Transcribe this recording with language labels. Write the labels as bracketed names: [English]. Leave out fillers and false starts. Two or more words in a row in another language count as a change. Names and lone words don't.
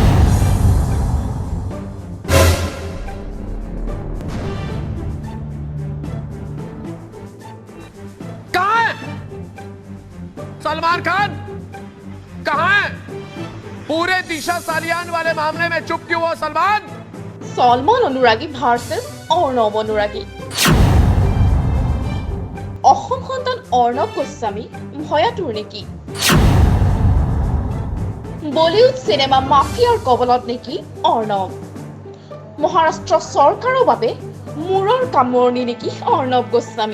[Hindi] कहाँ है सलमान खान? कहाँ है? पूरे दिशा सालियान वाले मामले में चुप क्यों हो सलमान? सलमान अनुरागी भार्सेस अर्णव अनुरागी। [Assamese] অসম সন্তান অৰ্ণৱ গোস্বামী ভয়াতুৰ নেকি? বলিউড সিনেমা মাফিয়াৰ কবলত নেকি অৰ্ণৱ? মহাৰাষ্ট্ৰ চৰকাৰৰ বাবে মূৰৰ কামোৰণি নেকি অৰ্ণৱ গোস্বামী?